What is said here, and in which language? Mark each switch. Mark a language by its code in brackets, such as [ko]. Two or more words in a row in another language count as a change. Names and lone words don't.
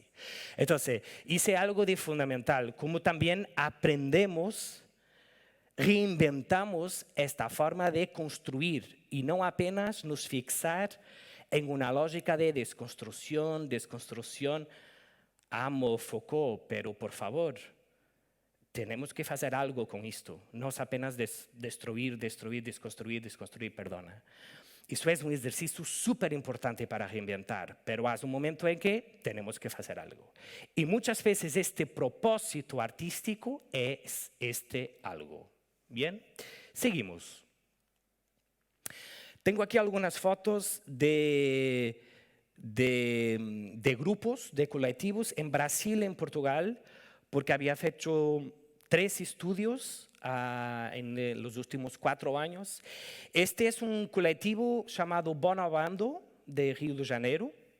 [es] Entonces, hice algo de fundamental, como también aprendemos, reinventamos esta forma de construir y no apenas nos fixar en una lógica de desconstrucción. Amo Foucault, pero por favor, tenemos que hacer algo con esto, no es apenas desconstruir, perdona. [pt] Isso é um exercício super importante para reinventar, pero há um momento em que temos que fazer algo. E muitas vezes este propósito artístico é este algo. [es] Bien, seguimos. [pt] Tenho aqui algumas fotos [es] de grupos, de colectivos en Brasil, en Portugal, porque había hecho 3 estudios en los últimos 4 años. Este es un colectivo llamado Bonobando, de Río de Janeiro.